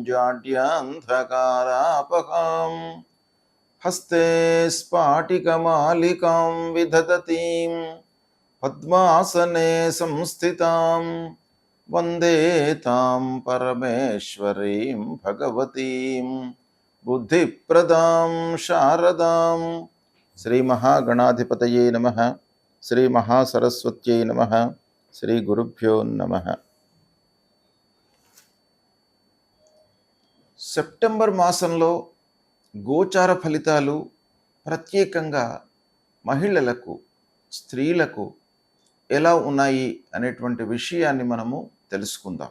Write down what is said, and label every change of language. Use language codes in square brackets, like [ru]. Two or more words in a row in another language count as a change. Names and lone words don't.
[sa] जाड्यान्धकारापहां हस्ते स्फाटिकमालिकां विदधतीं पद्मासने संस्थितां वन्दे तां परमेश्वरीं भगवतीं बुद्धिप्रदां शारदां। श्री महागणाधिपतये नमः। श्री महासरस्वत्यै नमः। శ్రీ గురుభ్యో నమః. [te] సెప్టెంబర్ మాసంలో గోచార ఫలితాలు ప్రత్యేకంగా మహిళలకు, స్త్రీలకు ఎలా ఉన్నాయి అనేటువంటి విషయాన్ని మనము తెలుసుకుందాం.